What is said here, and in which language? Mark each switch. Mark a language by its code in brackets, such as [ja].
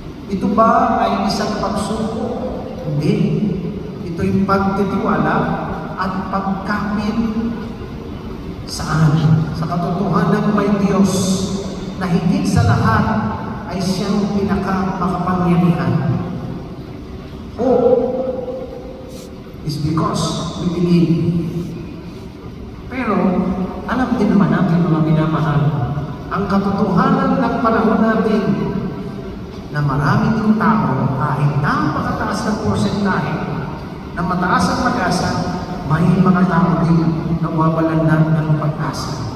[tl] Ito ba ay isang pagsuko? Hindi. Ito'y pagtitiwala at pagkapit saan? Sa katotohanan may Diyos na higit sa lahat ay siyang pinakamakapangyarihan. [en] Hope is because we believe. [tl] Pero, alam din naman natin mga minamahal, ang katotohanan ng panahon natin na marami ng tao, kahit napakataas ng porsentahe, na mataas ang pag-asa, may mga tao din na wawalan na ng pag-asa.